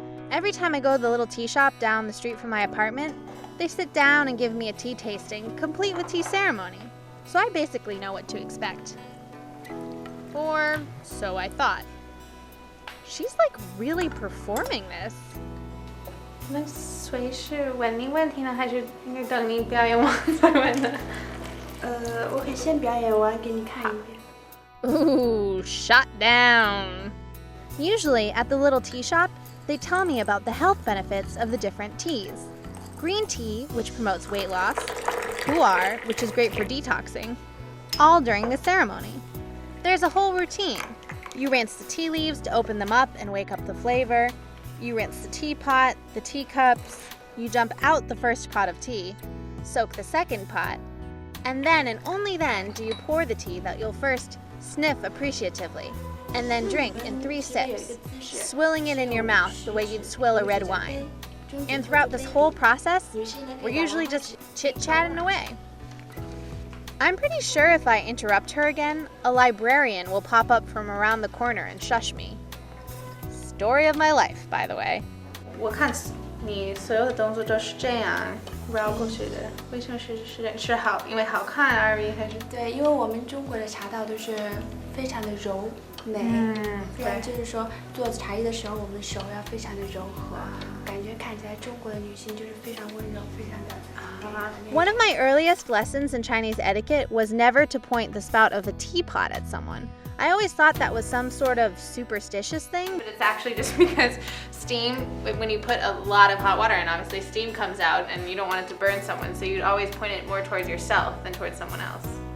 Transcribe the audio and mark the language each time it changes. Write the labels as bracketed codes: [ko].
[en] Every time I go to the little tea shop down the street from my apartment, they sit down and give me a tea tasting, complete with tea ceremony. So I basically know what to expect. Or so I thought. She's like really performing this. [zh] 那谁是问你问题呢，还是应该等你表演完再问呢？我可以先表演完给你看一遍。 [en] Ooh, shut down. Usually at the little tea shop, they tell me about the health benefits of the different teas. Green tea, which promotes weight loss, pu'er, which is great for detoxing, all during the ceremony. There's a whole routine. You rinse the tea leaves to open them up and wake up the flavor. You rinse the teapot, the teacups. You dump out the first pot of tea, soak the second pot, and then and only then do you pour the tea that you'll first sniff appreciatively, and then drink in 3 sips, swilling it in your mouth the way you'd swill a red wine. And throughout this whole process, we're usually just chit-chatting away. I'm pretty sure if I interrupt her again, a librarian will pop up from around the corner and shush me. Story of my life, by the way. [zh] 我看你所有的动作都是这样绕过去的，为什么是好？因为好看而已，还是？对，因为我们中国的茶道都是非常的柔美，不然就是说做茶艺的时候，我们的手要非常的柔和，感觉看起来中国的女性就是非常温柔，非常的。 [en] One of my earliest lessons in Chinese etiquette was never to point the spout of a teapot at someone. I always thought that was some sort of superstitious thing. But it's actually just because steam, when you put a lot of hot water in, obviously steam comes out and you don't want it to burn someone, so you'd always point it more towards yourself than towards someone else.